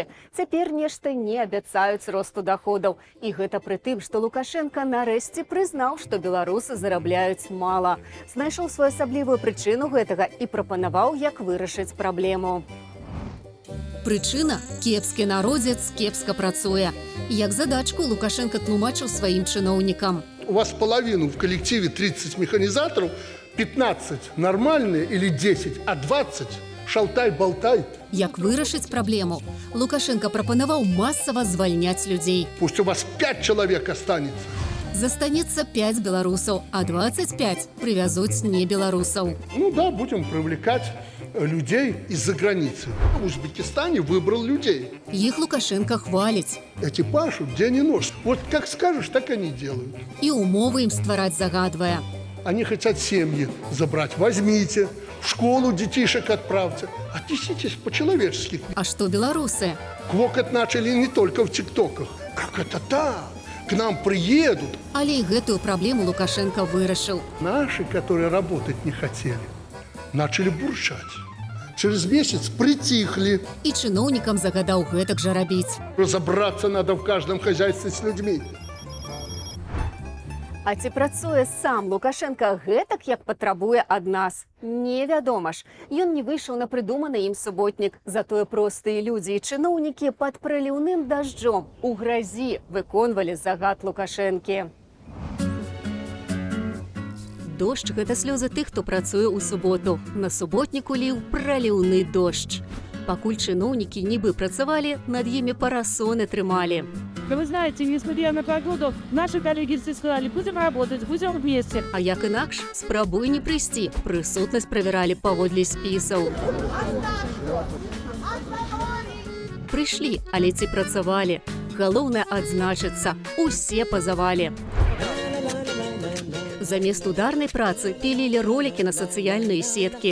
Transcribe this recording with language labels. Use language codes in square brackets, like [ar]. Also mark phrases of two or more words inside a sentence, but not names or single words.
[be] Цяпер нешта не абяцаюць росту даходаў. І гэта пры тым, што Лукашенка нарэшце прызнаў, што беларусы зарабляюць мала. Знайшоў своеасаблівую прычыну гэтага і прапанаваў, як вырашыць праблему. Прычына – кепскі народзец кепска працуе. Як задачку Лукашенко тлумачыў сваім чыноўнікам. [ru] У вас половину в коллективе 30 механизаторов, 15 нормальные или 10, а 20 шалтай-болтай. [be] Як вырашыць праблему? Лукашенко прапанаваў масава звальняць людзей. [ru] Пусть у вас 5 человек останется. [be] застанецца 5 беларусаў, а 25 прывязуць не беларусаў. [ru] Ну да, будем привлекать людей из-за границы. В Узбекистане выбрал людей. [be] Іх Лукашенко хваліць. [ru] Эти пашут день и ночь. Вот как скажешь, так они делают. [be] І умовы ім ствараць загадвае. [ru] Они хотят семьи забрать. Возьмите, в школу детишек отправьте. Отнеситесь по-человечески. [be] А што беларусы? [ru] Квокать начали не только в тиктоках. Как это так? К нам приедут. [be] Але і гэтую праблему Лукашенко вырашыў. [ru] Наши, которые работать не хотели, начали бурчать. Через месяц притихли. [be] І чыноўнікам загадаў гэтак жа рабіць. [ru] Разобраться надо в каждом хозяйстве с людьми. [be] А ці працуе сам Лукашенко гэтак, як патрабуе ад нас? Невядома ж. Ён не выйшаў на прыдуманы ім суботнік. Затое простыя людзі і чыноўнікі пад праліўным дажджом у гразі выконвалі загад Лукашэнкі. Дождж – гэта слёзы тых, хто працуе ў суботу. На суботніку ліў праліўны дождж. Пакуль чыноўнікі нібы працавалі, над імі парасоны трымалі. [ru] Да вы знаете, несмотря на погоду, наши коллеги все сказали, будем работать, будем вместе. [be] А як інакш, спрабуй не прыйсці. Прысутнасць правяралі паводле спісаў. Прыйшлі, але ці працавалі. Галоўнае адзначыцца, усе пазавалі. Замест ударнай працы пілілі ролікі на сацыяльныя сеткі.